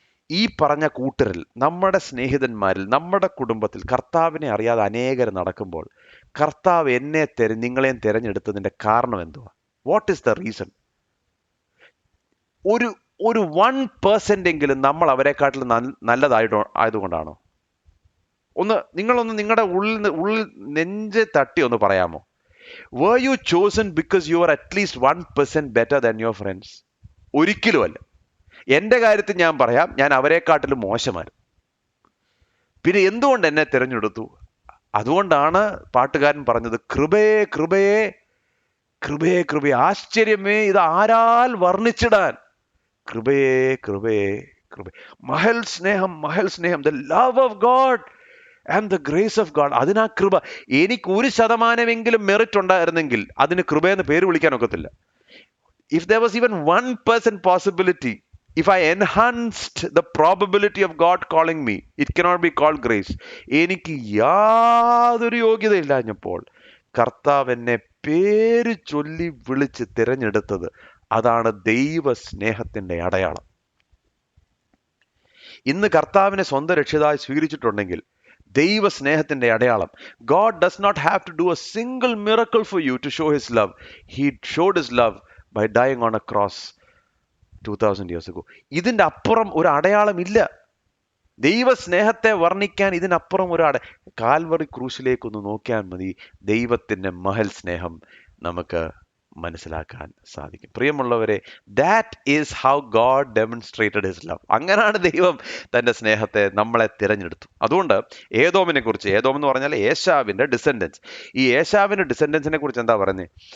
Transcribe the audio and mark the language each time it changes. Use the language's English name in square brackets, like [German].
[Malayalam] ഈ പറഞ്ഞ കൂട്ടരിൽ, നമ്മുടെ സ്നേഹിതന്മാരിൽ, നമ്മുടെ കുടുംബത്തിൽ കർത്താവിനെ അറിയാതെ അനേകർ നടക്കുമ്പോൾ കർത്താവ് നിങ്ങളെയും തിരഞ്ഞെടുത്തതിൻ്റെ കാരണം എന്തുവാ? [English] What is the reason? [Malayalam] ഒരു 1% എങ്കിലും നമ്മൾ അവരെക്കാട്ടിൽ ആയതുകൊണ്ടാണോ? നിങ്ങളൊന്ന് നിങ്ങളുടെ ഉള്ളിൽ നെഞ്ച് തട്ടി ഒന്ന് പറയാമോ? [English] Were you chosen because you are at least 1% better than your friends? [Malayalam] ഒരിക്കലുമല്ല. എൻ്റെ കാര്യത്തിൽ ഞാൻ പറയാം, ഞാൻ അവരെക്കാട്ടിലും മോശമാണ്. പിന്നെ എന്തുകൊണ്ട് എന്നെ തിരഞ്ഞെടുത്തു? അതുകൊണ്ടാണ് പാട്ടുകാരൻ പറഞ്ഞത്, കൃപയേ കൃപയേ കൃപയേ കൃപയേ, ആശ്ചര്യമേ ഇത് ആരാൽ വർണ്ണിച്ചിടാൻ, കൃപയേ കൃപയേ കൃപ. മഹൽ സ്നേഹം, [English] the love of God and the grace of God. [Malayalam] അതിനാ കൃപ. എനിക്ക് 1% മെറിറ്റ് ഉണ്ടായിരുന്നെങ്കിൽ അതിന് കൃപയെന്ന് പേര് വിളിക്കാൻ ഒക്കത്തില്ല. [English] If there was even 1% possibility, if I enhanced the probability of God calling me, it cannot be called grace. [Malayalam] എനിക്ക് യാതൊരു യോഗ്യതയില്ലാഞ്ഞപ്പോൾ കർത്താവ് എന്നെ പേര് ചൊല്ലി വിളിച്ച് തിരഞ്ഞെടുത്തത്, അതാണ് ദൈവ സ്നേഹത്തിൻ്റെ അടയാളം. ഇന്ന് കർത്താവിനെ സ്വന്തം രക്ഷിതായി സ്വീകരിച്ചിട്ടുണ്ടെങ്കിൽ ദൈവ സ്നേഹത്തിൻ്റെ അടയാളം. [English] God does not have to do a single miracle for you to show his love. He showed his love by dying on a cross 2000 years ago. [Malayalam] ഇതിൻ്റെ അപ്പുറം ഒരു അടയാളം ഇല്ല. ദൈവ സ്നേഹത്തെ വർണ്ണിക്കാൻ ഇതിനപ്പുറം കാൽവറി ക്രൂശിലേക്കൊന്ന് നോക്കിയാൽ മതി. ദൈവത്തിൻ്റെ മഹൽ സ്നേഹം നമുക്ക് മനസ്സിലാക്കാൻ സാധിക്കും. പ്രിയമുള്ളവരെ, [English] That is how God demonstrated his love. [Malayalam] അങ്ങനെയാണ് ദൈവം തന്റെ സ്നേഹത്തെ നമ്മളെ തിരഞ്ഞെടുത്തു. അതുകൊണ്ട് ഏദോമിനെ കുറിച്ച്, ഏദോം എന്ന് പറഞ്ഞാൽ ഏശാവിന്റെ ഡിസെൻഡൻസ്, ഈ ഏശാവിന്റെ ഡിസെൻഡൻസിനെ കുറിച്ച് എന്താ പറയുന്നത്?